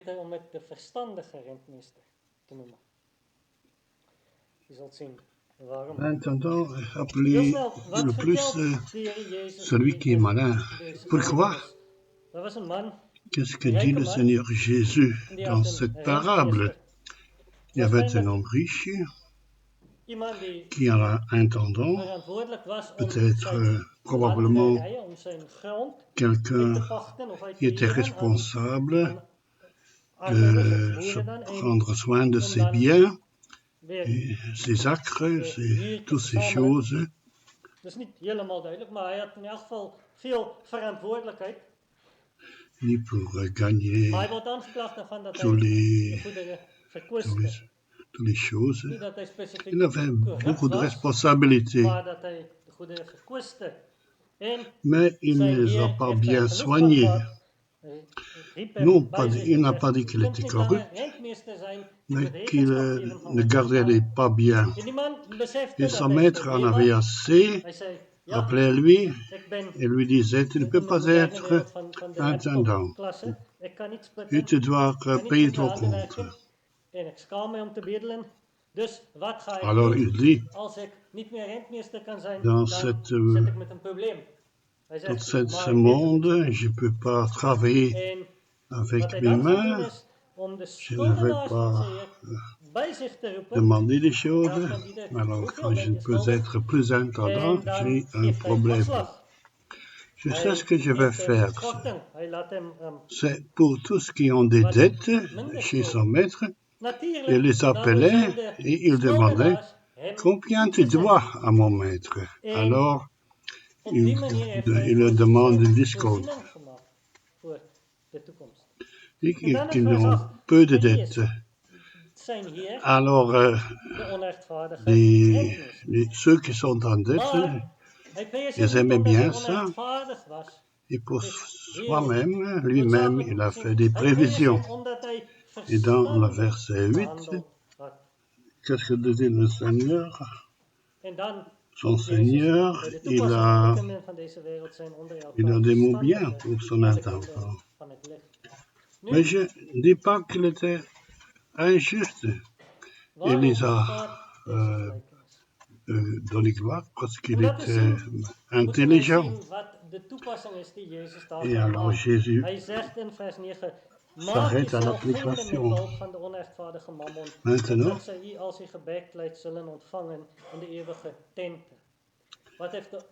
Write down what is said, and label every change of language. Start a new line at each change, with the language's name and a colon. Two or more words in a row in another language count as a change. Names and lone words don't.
Dutch: om het de verstandige rentmeester te noemen. Je zult zien waarom.
French: L'intendant est
Dutch: Heel
French: appelé
Dutch: snel, wat
French: le plus
Dutch: vertelt de Heer Jezus
French: celui qui est malin.
Dutch: deze
French: Pourquoi?
Dutch: gelijkenis? Daar was een man,
French: Qu'est-ce que
Dutch: een
French: dit
Dutch: rijke
French: le
Dutch: man,
French: Seigneur Jésus
Dutch: en die
French: dans
Dutch: had een
French: cette parable?
Dutch: rentmeester.
French: Il y avait un
Dutch: Waarschijnlijk
French: homme riche
Dutch: iemand die
French: qui a un intendant,
Dutch: verantwoordelijk was om
French: peut-être
Dutch: zijn
French: probablement
Dutch: landerijen, om zijn grond uit
French: quelqu'un
Dutch: te pachten of uit te
French: qui était
Dutch: huren
French: responsable
Dutch: aan arbeiders of
French: de
Dutch: boeren dan, en
French: prendre soin de
Dutch: om
French: ses
Dutch: dan
French: biens,
Dutch: weer
French: et ses acres,
Dutch: de huur te
French: toutes ces
Dutch: verzamelen.
French: choses.
Dutch: Dat is niet helemaal duidelijk, maar hij had in elk geval veel verantwoordelijkheid.
French: Ni pour gagner
Dutch: Maar hij wordt aangeklaagd daarvan dat hij
French: tous
Dutch: de
French: les,
Dutch: goederen
French: tous
Dutch: verkwiste.
French: les, toutes les choses.
Dutch: Niet dat hij specifiek
French: Il avait
Dutch: corrupt
French: beaucoup de
Dutch: was,
French: responsabilités,
Dutch: maar dat hij de goederen verkwiste. En
French: mais il
Dutch: zijn
French: ne les a
Dutch: heer
French: pas
Dutch: heeft
French: bien
Dutch: daar genoeg van
French: soignés.
Dutch: gehad. Hij riep hem
French: Non,
Dutch: bij zich
French: il
Dutch: en
French: n'a
Dutch: zegt,
French: pas dit qu'il
Dutch: je kunt
French: était
Dutch: niet langer
French: corrupt,
Dutch: rentmeester zijn, je
French: mais
Dutch: moet
French: qu'il
Dutch: rekenschap geven van
French: ne
Dutch: wat je
French: gardait
Dutch: gedaan
French: pas bien.
Dutch: hebt. En die man besefte
French: Et
Dutch: dat
French: son
Dutch: hij
French: maître en
Dutch: probleem
French: avait
Dutch: had.
French: assez,
Dutch: Hij zei, ja,
French: rappelez-lui,
Dutch: ik ben
French: et lui disait, tu ne peux
Dutch: in de
French: pas
Dutch: moderne
French: être
Dutch: wereld van de
French: intendant.
Dutch: laptopklasse. Ik kan niet
French: Et
Dutch: splitten,
French: tu dois
Dutch: ik kan niet
French: payer
Dutch: met mijn
French: ton
Dutch: handen
French: compte.
Dutch: werken. En ik schaam me om te bedelen. Dus wat ga ik
French: Alors il
Dutch: doen?
French: dit,
Dutch: Als ik niet meer rentmeester kan zijn,
French: dans
Dutch: dan
French: cette,
Dutch: zit ik met een probleem. Hij
French: dans
Dutch: zegt,
French: ce
Dutch: maar weet je
French: monde,
Dutch: niks.
French: je ne peux pas travailler
Dutch: En wat
French: avec
Dutch: hij
French: mes
Dutch: dan gaat doen
French: mains,
Dutch: is om de
French: je ne vais
Dutch: schuldenaars van zijn
French: pas
Dutch: heer bij zich te roepen.
French: demander des
Dutch: Vraag
French: choses.
Dutch: van ieder,
French: Alors
Dutch: hoeveel
French: quand je
Dutch: ben
French: ne
Dutch: je
French: peux
Dutch: schuldig?
French: être plus intendant,
Dutch: En dan
French: j'ai un
Dutch: geeft hij
French: problème.
Dutch: afslag.
French: Je sais ce que je vais
Dutch: Hij geeft hem
French: faire.
Dutch: korting. Hij laat hem
French: C'est pour tous qui ont des
Dutch: wat
French: dettes
Dutch: minder
French: chez
Dutch: schulden.
French: son maître, il
Dutch: Natuurlijk,
French: les
Dutch: daardoor
French: appelait
Dutch: zijn de
French: et il demandait
Dutch: schuldenaars hem
French: combien tu
Dutch: toegezegd.
French: dois à mon maître.
Dutch: En
French: Alors
Dutch: op die manier heeft hij
French: il
Dutch: voor
French: le demande
Dutch: zichzelf
French: une discount.
Dutch: voorziening gemaakt voor de toekomst.
French: Et
Dutch: En dan is
French: qu'ils
Dutch: vers
French: ont
Dutch: 8.
French: peu de
Dutch: En wie
French: dettes.
Dutch: is zijn heer,
French: Alors
Dutch: de onrechtvaardige rentmeester.
French: ceux qui sont en dette,
Dutch: Maar hij prees hem
French: ils
Dutch: niet
French: aimaient
Dutch: omdat hij
French: bien ça.
Dutch: onrechtvaardig was.
French: Et pour
Dutch: Het is heel
French: soi-même, lui-même,
Dutch: noodzakelijk
French: il
Dutch: om
French: a
Dutch: te zien.
French: fait des
Dutch: Hij prees
French: prévisions.
Dutch: hem omdat hij
French: Et dans le
Dutch: verstandig
French: verset 8,
Dutch: gehandeld had.
French: qu'est-ce que dit le Seigneur?
Dutch: En dan
French: Son
Dutch: komt Jezus
French: Seigneur,
Dutch: bij de
French: il
Dutch: toepassing.
French: a,
Dutch: Alle kinderen van deze wereld zijn onder
French: il a
Dutch: elkaar
French: des mots bien
Dutch: verstandiger
French: pour son
Dutch: dan de kinderen
French: intendant.
Dutch: van het licht.
French: Mais
Dutch: Nu,
French: je ne dis pas qu'il était injuste. Il
Dutch: waarover
French: les a
Dutch: gaat deze gelijkenis?
French: donné gloire parce
Dutch: Om
French: qu'il
Dutch: dat te
French: était
Dutch: zien, moeten we
French: intelligent.
Dutch: zien wat de toepassing is die Jezus
French: Et
Dutch: daarvan
French: alors
Dutch: maakt.
French: Jésus
Dutch: Hij zegt in vers 9, maak
French: s'arrête à
Dutch: jezelf vrienden met
French: l'application.
Dutch: behulp van de onrechtvaardige mammon,
French: Maintenant,
Dutch: opdat zij u als u gebekleid zullen ontvangen in de eeuwige tenten. Wat heeft de